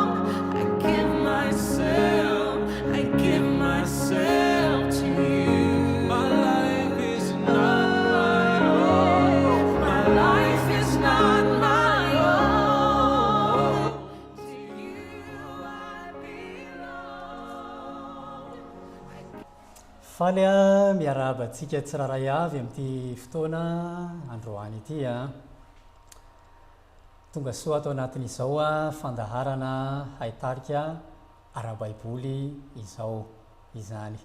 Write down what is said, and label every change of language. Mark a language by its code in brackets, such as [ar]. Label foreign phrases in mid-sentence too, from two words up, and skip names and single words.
[en] I give myself to you. My life is not my own. My life is not my own. To you I belong. [mg] Faly miarahaba antsika tsiraray avy amin'ity fotoana androany ity tonga soa atao anatin'izao fandaharana haitarika ara-baiboly izao izany.